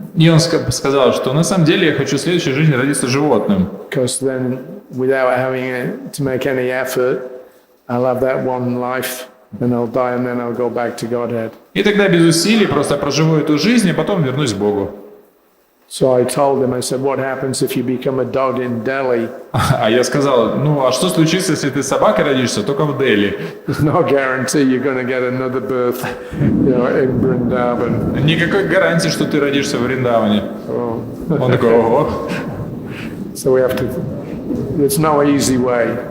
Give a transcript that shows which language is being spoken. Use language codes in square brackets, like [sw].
[ru] И он сказал, что на самом деле я хочу в следующей жизни родиться животным. [en] Because then, without having to make any effort, I'll have that one life, and I'll die, and then I'll go back to Godhead. [ru] И тогда без усилий просто проживу эту жизнь, а потом вернусь к Богу. [en] So I told him, I said, what happens if you become a dog in Delhi? [ru] А я сказал, а что случится, если ты собакой родишься только в Дели? [en] There's no guarantee you're going to get another birth, in Vrindavan. [ru] Никакой гарантии, что ты родишься в Вриндаване. Он такой, ого. [en] So we have to, there's no easy way.